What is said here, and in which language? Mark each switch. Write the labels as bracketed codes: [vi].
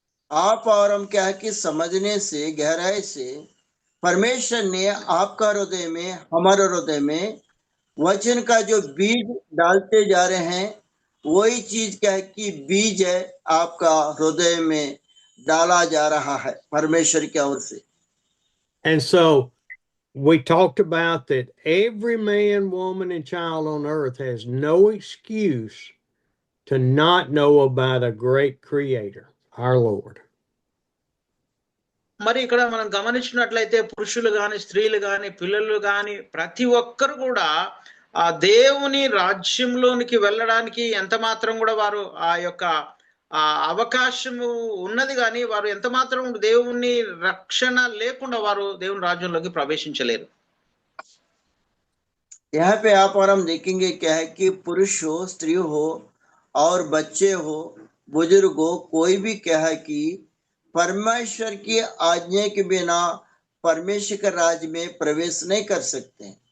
[hi] आप और हम क्या है कि समझने से गहराई से परमेश्वर ने आपका हृदय में हमारे हृदय में वचन का जो बीज डालते जा रहे हैं, वही चीज क्या है कि बीज है आपका हृदय में डाला जा रहा है परमेश्वर की ओर से। [en] And so we talked about that every man, woman, and child on earth has no excuse to not know about a great creator, our Lord. [te] మరి ఇక్కడ మనం గమనించినట్లయితే పురుషులు గాని, స్త్రీలు గాని, పిల్లలు గాని ప్రతి ఒక్కరు కూడా ఆ దేవుని రాజ్యంలోనికి వెళ్ళడానికి ఎంత మాత్రం కూడా వారు ఆ యొక్క అవకాశము ఉన్నది, కానీ వారు ఎంత మాత్రం దేవుని రక్షణ లేకుండా వారు దేవుని రాజ్యంలోకి ప్రవేశించలేరు. [hi] यहाँ पे आप और हम देखेंगे क्या है कि पुरुष हो, स्त्री हो और बच्चे हो, बुजुर्ग हो, कोई भी क्या है कि परमेश्वर की आज्ञा के बिना परमेश्वर के राज्य में प्रवेश नहीं कर सकते।